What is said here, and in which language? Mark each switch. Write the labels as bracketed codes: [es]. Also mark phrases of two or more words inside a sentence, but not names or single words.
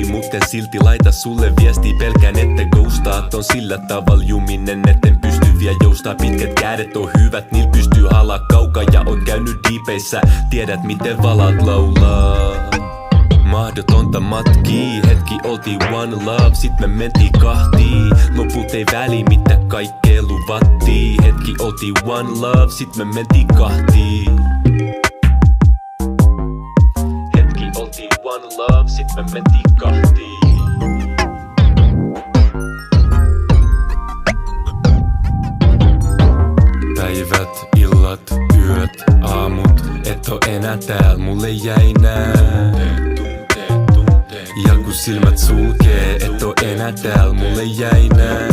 [fi] Mut en silti laita sulle viesti, pelkään ette ghostaat. On sillä tavalla juminen, etten pysty vielä joustaa. Pitkät kädet on hyvät, niil pystyy halaa kaukaa. Ja oot käynyt diipeissä, tiedät miten valat laulaa. Mahdotonta matkii, hetki oltiin [en] one love, [fi] sit me mentiin kahtiin. Loput ei väli, mitä kaikkea luvattiin. Hetki oltiin [en] one love, [fi] sit me mentiin kahtiin. Hetki oltiin [en] one love, [fi] sit me mentiin kahtiin. Päivät, illat, yöt, aamut, et oo enää tääl, mulle jäi nää. Ja kun silmät sulkee, et oo enää tääl, mulle jäi nää.